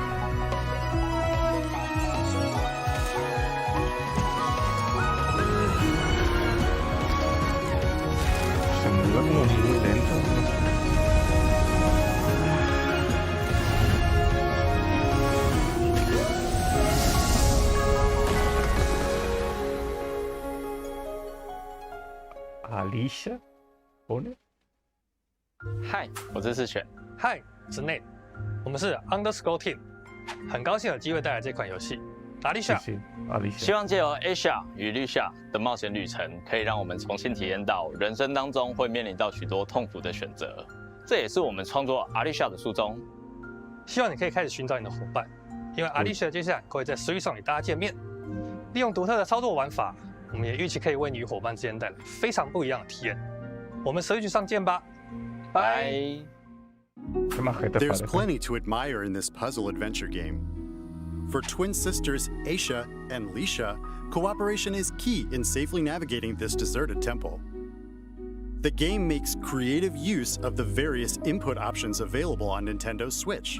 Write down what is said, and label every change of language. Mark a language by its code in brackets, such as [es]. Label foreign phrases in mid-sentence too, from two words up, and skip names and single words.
[es] Se mueve como muy lento. Alicia pone. [zh] 嗨，我是世选。嗨，我是 Nate， 我们是 Underscore Team， 很高兴有机会带来这款游戏。阿丽莎，希望借由 Asia 与绿夏的冒险旅程，可以让我们重新体验到人生当中会面临到许多痛苦的选择。这也是我们创作阿丽莎的初衷。希望你可以开始寻找你的伙伴，因为阿丽莎接下来会在Switch上与大家见面。利用独特的操作玩法，我们也预期可以为你与伙伴之间带来非常不一样的体验。我们Switch上见吧，拜。 [en] There's plenty to admire in this puzzle adventure game. For twin sisters Aisha and Lisha, cooperation is key in safely navigating this deserted temple. The game makes creative use of the various input options available on Nintendo Switch.